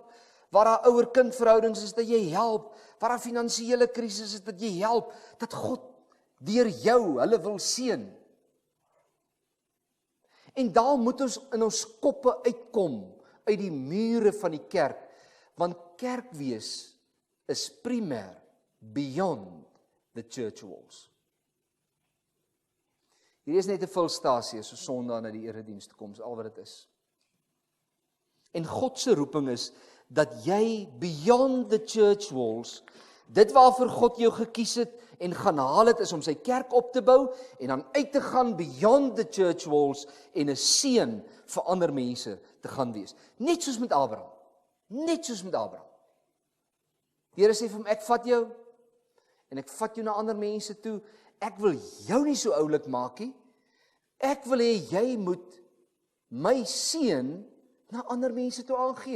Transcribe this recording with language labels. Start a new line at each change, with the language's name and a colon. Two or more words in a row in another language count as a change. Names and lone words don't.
Afrikaans: Waar daar ouer-kind verhoudings is, dat jy help. Waar daar finansiële krisis is, dat jy help. Dat God deur jou hulle wil seën. En daar moet ons in ons koppe uitkom, uit die mure van die kerk, want kerkwees is primêr
English: beyond the church walls.
Afrikaans: Hier is net 'n vulstasie so Sondag na die erediens toe kom, al wat dit is. En God se roeping is dat jy
English: beyond the church walls,
Afrikaans: dit waarvoor God jou gekies het en gaan haal het, is om sy kerk op te bou en dan uit te gaan
English: beyond the church walls
Afrikaans: en 'n seën vir ander mense te gaan wees. Net soos met Abraham. Net soos met Abraham. Die Here sê vir hom, ek vat jou en ek vat jou na ander mense toe. Ek wil jou nie so oulik maak nie. Ek wil hê jy moet my seën na ander mense toe aangee.